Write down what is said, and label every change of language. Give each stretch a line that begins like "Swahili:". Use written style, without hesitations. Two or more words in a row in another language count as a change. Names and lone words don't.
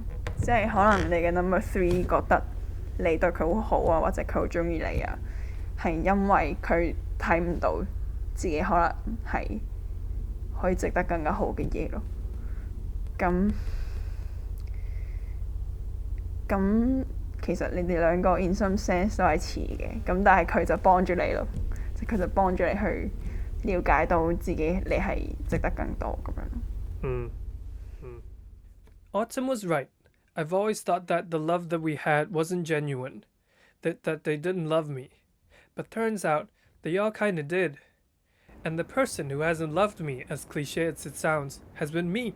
Cantonese: 即係可能你嘅
English: number three
Cantonese: 覺得你對佢好好啊，或者佢好中意你啊，係因為佢睇唔到自己可能係可以值得更加好嘅嘢咯。咁其實你哋兩個
English: in some sense
Cantonese: 都係似嘅，咁但係佢就幫住你咯，即係佢就幫住你去了解到自己你係值得更多咁樣。
English: Autumn was right. I've always thought that the love that we had wasn't genuine, that they didn't love me. But turns out they all kinda did. And the person who hasn't loved me, as cliche as it sounds, has been me.